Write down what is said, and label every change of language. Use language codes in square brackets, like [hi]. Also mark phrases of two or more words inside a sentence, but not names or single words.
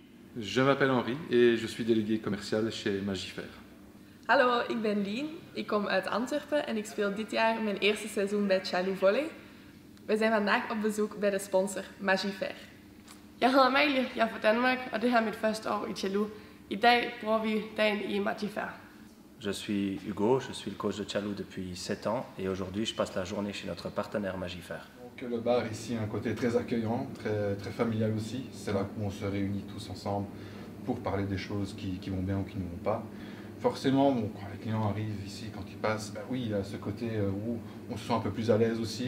[fr] Je m'appelle Henri et je suis délégué commercial chez Magifer. [nl] Hallo, ik ben Lien. Ik kom uit Antwerpen en ik speel dit jaar mijn eerste seizoen bij Chalou Volley. We zijn vandaag op bezoek bij de sponsor Magifer. [da] Jeg hedder Amalie, jeg er fra Danmark, og det her er mit første år i Chalou. I dag bruger vi dagen i Magifer. [fr] Je suis Hugo, je suis le coach de Chalou depuis 7 ans et aujourd'hui je passe la journée chez notre partenaire Magifer. Donc, le bar ici a un côté très accueillant, très familial aussi. C'est là où on se réunit tous ensemble pour parler des choses qui vont bien ou qui ne vont pas. Forcément, bon, quand les clients arrivent ici, quand ils passent, ben oui, il y a ce côté où on se sent un peu plus à l'aise aussi.